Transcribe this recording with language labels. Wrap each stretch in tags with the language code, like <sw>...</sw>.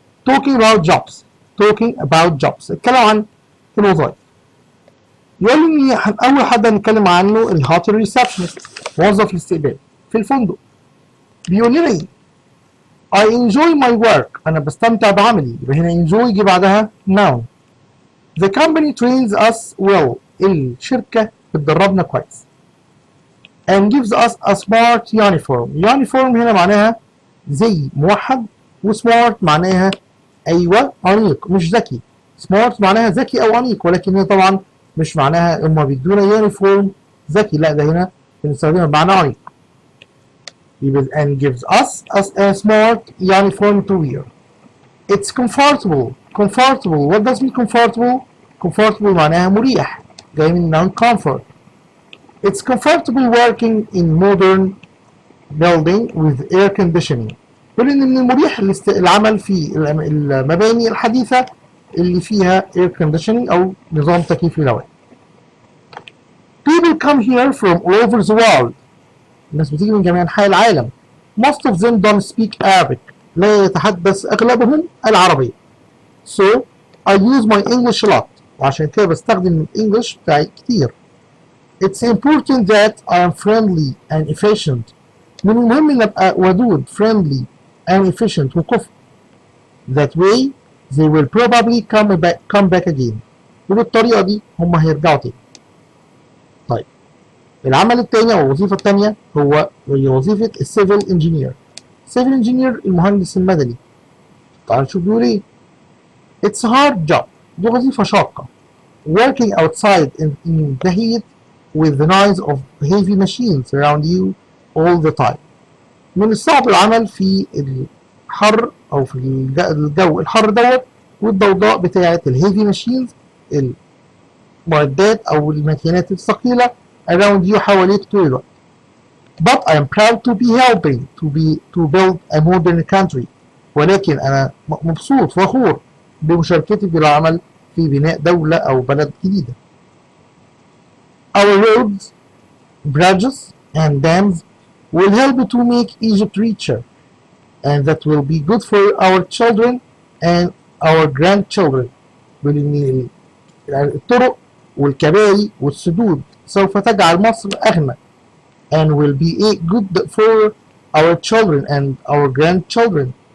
<en>talking about jobs</en> <ar>الكلام عن الوظائف. يقول لي اول حد هنتكلم عنه الهوتل ريسبشنست موظف الاستقبال في الفندق. بيقول لنا ايه؟</ar> <en>I enjoy my work</en> <ar>أنا بستمتع بعملي. يبقى هنا enjoy يجي بعدها noun.</ar> <en>The company trains us well</en> <ar>الشركة بتدربنا كويس.</ar> <en>And gives us a smart uniform</en> <ar>هنا معناها زي موحد، وسمارت معناها أيوة أنيق مش ذكي. smart معناها ذكي أو أنيق، ولكن هنا طبعا مش معناها هما بيدونا يونيفورم ذكي، لا ده هنا بنستخدمها بمعنى أنيق.</ar> <en>and gives us a smart uniform to wear. It's comfortable. What does mean comfortable?</en> <ar>Comfortable معناها مريح، جاي من noun comfort.</ar> <en>It's comfortable working in modern building with air conditioning.</en> <ar>يقول إن من المريح العمل في المباني الحديثة اللي فيها air conditioning أو نظام تكييف للهواء.</ar> <en>People come here from all over the world.</en> <ar>الناس بتيجي من جميع أنحاء العالم.</ar> <en>Most of them don't speak Arabic.</en> <ar>لا يتحدث أغلبهم العربية.</ar> <en>So I use my English a lot.</en> <ar>وعشان كده بستخدم الإنجليش بتاعي كتير.</ar> <en>It's important that I am friendly and efficient.</en> <ar>من المهم إن أبقى ودود</ar> <en>friendly and efficient</en> <ar>وكفء.</ar> <en>That way they will probably come back again.</en> <ar>وبالطريقة دي هم هيرجعوا تاني. طيب العمل الثاني او الوظيفه الثانيه هي وظيفه السيفل انجينير. سيفل انجينير المهندس المدني. تعالوا نشوف بيقول ايه.</ar> <en>It's a hard job</en> <ar>دي وظيفه شاقه.</ar> <en>Working outside in the heat with the noise of heavy machines around you all the time.</en> <ar>من الصعب العمل في الحر او في الجو الحر دوت والضوضاء بتاعه الهيفي ماشينز المعدات او الماكينات الثقيله</ar> <en>around you</en> <ar>حواليك طول الوقت.</ar> <en>But I am proud to be helping to build a modern country.</en> <ar>ولكن أنا مبسوط فخور بمشاركتي بالعمل في بناء دولة أو بلد جديدة.</ar> <en>Our roads, bridges and dams will help to make Egypt richer, and that will be good for our children and our grandchildren.</en> <ar>الطرق والكباري والسدود سوف تجعل مصر أغنى</ar> <en>and will be good for our children and our grandchildren.</en>